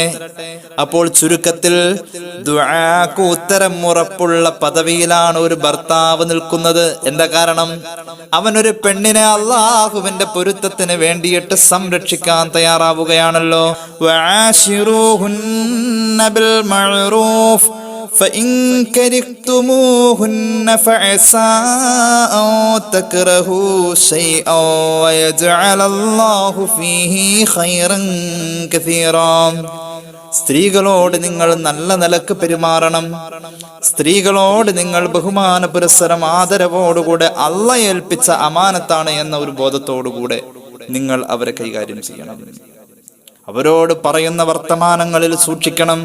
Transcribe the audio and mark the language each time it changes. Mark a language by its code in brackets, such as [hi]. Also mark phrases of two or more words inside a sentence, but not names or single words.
[ml] അപ്പോൾ ചുരുക്കത്തിൽ ദുആക്ക് ഉത്തരം ഉറപ്പുള്ള പദവിയിലാണ് ഒരു ഭർത്താവ് നിൽക്കുന്നത്. എന്താ കാരണം? അവനൊരു പെണ്ണിനെ അള്ളാഹുവിന്റെ പൊരുത്തത്തിന് വേണ്ടിയിട്ട് സംരക്ഷിക്കാൻ തയ്യാറാവുകയാണല്ലോ. [ar] وعاشروهن بالمعروف فإن كرهتموهن فعسى أن تكرهوا شيئا ويجعل الله فيه خيرا كثيرا. [ml] സ്ത്രീകളോട് നിങ്ങൾ നല്ല നിലക്ക് പെരുമാറണം. സ്ത്രീകളോട് നിങ്ങൾ ബഹുമാന പുരസ്സരം ആദരവോടുകൂടെ അള്ളാഹ് ഏൽപ്പിച്ച അമാനത്താണ് എന്ന ഒരു ബോധത്തോടുകൂടെ നിങ്ങൾ അവരെ കൈകാര്യം ചെയ്യണം. അവരോട് പറയുന്ന വർത്തമാനങ്ങളിൽ സൂക്ഷിക്കണം.